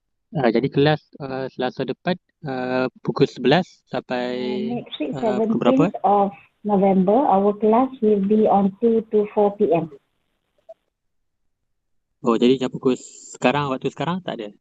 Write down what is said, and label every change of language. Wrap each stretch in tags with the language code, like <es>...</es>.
<ms>Jadi kelas Selasa depan pukul 11 sampai</ms> <en>Next week,</en> <ms>pukul berapa?</ms> <en>17th of November, our class will be on 2 to 4 PM.</en> <ms>Oh, jadi jam pukul sekarang, waktu sekarang tak ada?</ms>